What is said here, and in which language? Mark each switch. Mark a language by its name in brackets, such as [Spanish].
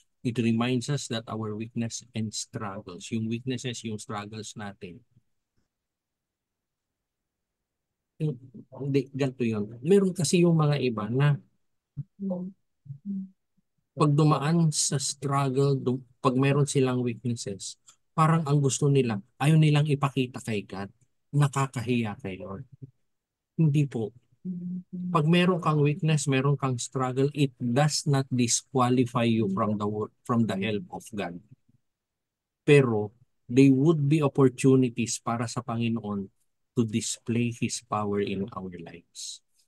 [English] It reminds us that our weakness and struggles, [Filipino] yung weaknesses, yung struggles natin, hindi, ganito yun. Meron kasi yung mga iba na pag dumaan sa struggle, pag meron silang weaknesses, parang ang gusto nila, ayaw nilang ipakita kay God, nakakahiya kay Lord. Hindi po. Pag meron kang weakness, meron kang struggle, [English] it does not disqualify you from the help of God. Pero they would be opportunities [Filipino] para sa Panginoon [English] to display His power in our lives.